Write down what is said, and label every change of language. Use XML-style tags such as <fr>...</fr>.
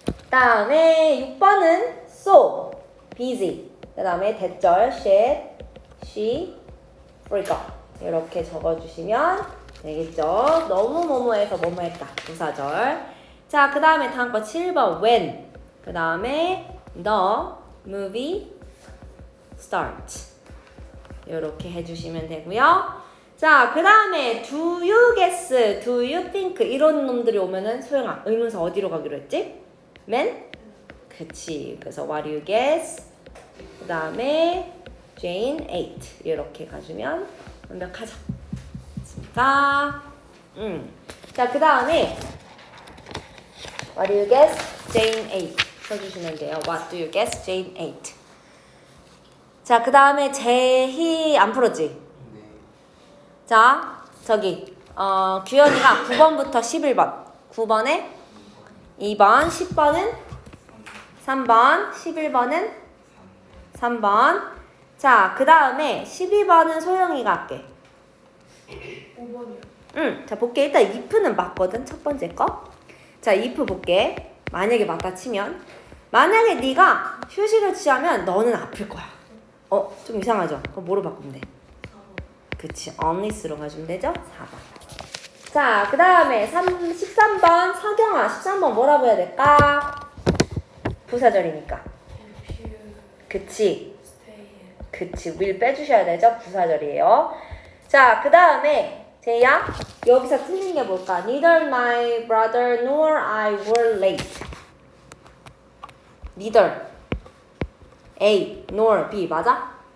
<ko>다음에 6번은</ko> <en>so, busy.</en> <ko>그 다음에 대절</ko> <en>she, she, forgot.</en> <ko>이렇게 적어주시면 되겠죠. 너무 뭐뭐해서 뭐뭐했다. 부사절. 자, 그 다음에 다음 거 7번 when. 그 다음에</ko> <en>the movie starts.</en> <ko>이렇게 해주시면 되고요. 자, 그 다음에</ko> <en>do you guess, do you think</en> <ko>이런 놈들이 오면은 소영아 의문사 어디로 가기로 했지? 맨? 그치. 그래서</ko> <en>what do you guess?</en> <ko>그 다음에</ko> <en>Jane ate</en> <ko>이렇게 가주면 완벽하죠. 됐습니까? 자, 그 다음에</ko> <en>what do you guess? Jane ate</en> <ko>써주시면 돼요.</ko> <en>what do you guess? Jane ate.</en> <ko>자, 그 다음에 제희 안 풀었지? 자, 저기 규현이가 9번부터 11번 9번에 2번 10번은 3번 11번은 3번. 자, 그 다음에 12번은 소영이가 할게. 5번이요. 자, 볼게. 일단 if는 맞거든. 첫 번째 거. 자, if 볼게. 만약에 맞다 치면 만약에 네가 휴식을 취하면 너는 아플 거야. 좀 이상하죠? 그럼 뭐로 바꾸면 돼? 그치, unless로 가주면 되죠? 4번. 자, 그 다음에 13번 서경아. 13번 뭐라고 해야 될까? 부사절이니까. 그치. 그치, will 빼주셔야 되죠? 부사절이에요. 자, 그 다음에 제이야, 여기서 틀린 게 뭘까?</ko> <en>Neither my brother nor I were late. Neither A nor B</en> <ko>맞아?</ko>